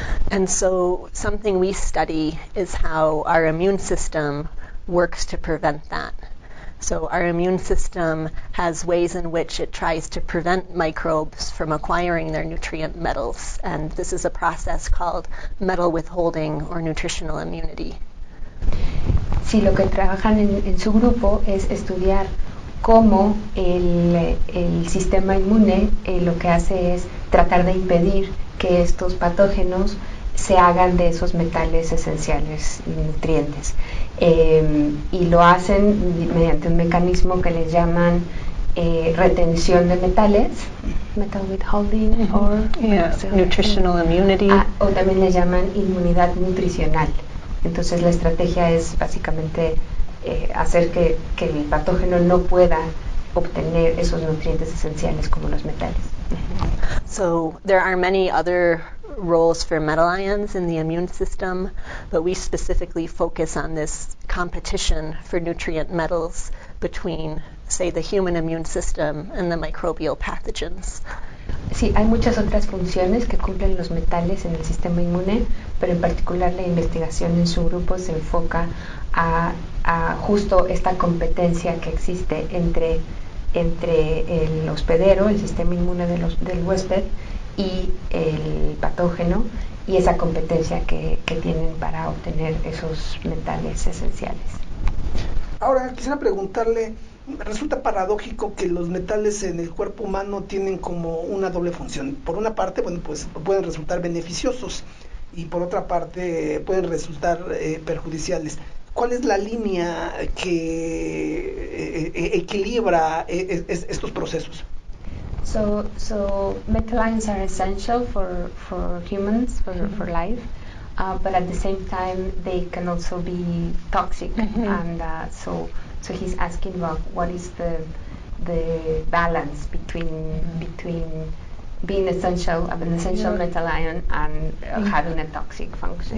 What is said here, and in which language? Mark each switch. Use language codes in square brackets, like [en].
[en] And so something we study is how our immune system works to prevent that. So our immune system has ways in which it tries to prevent microbes from acquiring their nutrient metals, and this is a process called metal withholding or nutritional immunity. [es] Sí, lo que trabajan en su grupo es estudiar cómo el sistema inmune lo que hace es tratar de impedir que estos patógenos se hagan de esos metales esenciales y nutrientes. Y lo hacen mediante un mecanismo que les llaman retención de metales, metal withholding, [en] nutritional immunity. [es] O también les llaman inmunidad nutricional. Entonces la estrategia es básicamente hacer que el patógeno no pueda obtener esos nutrientes esenciales como los metales. [en] So there are many other roles for metal ions in the immune system, but we specifically focus on this competition for nutrient metals between, say, the human immune system and the microbial pathogens. Sí, hay muchas otras funciones que cumplen los metales en el sistema inmune, pero en particular la investigación en su grupo se enfoca a justo esta competencia que existe entre el hospedero, el sistema inmune del huésped, y el patógeno, y esa competencia que tienen para obtener esos metales esenciales. [es] Ahora quisiera preguntarle, resulta paradójico que los metales en el cuerpo humano tienen como una doble función. Por una parte, bueno, pues pueden resultar beneficiosos y por otra parte pueden resultar perjudiciales. ¿Cuál es la línea que equilibra estos procesos? [en] So metal ions are essential for humans, for life, but at the same time they can also be toxic. And so he's asking about what is the balance between being an essential metal ion and having a toxic function.